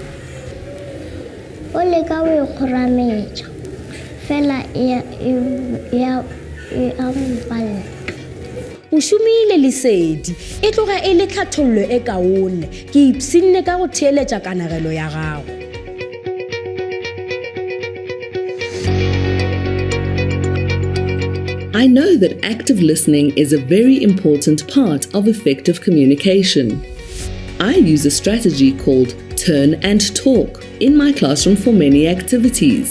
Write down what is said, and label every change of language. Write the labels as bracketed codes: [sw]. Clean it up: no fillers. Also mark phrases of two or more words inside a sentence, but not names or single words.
[nso] O leka go ikgorametša fela e a mpalla. O šomile Lesedi, e tloga e le tlhathollo e kaone. Ke ipsinne ka go theeletša kanagelo ya gago. [en] I know that active listening is a very important part of effective communication. I use a strategy called turn and talk in my classroom for many activities.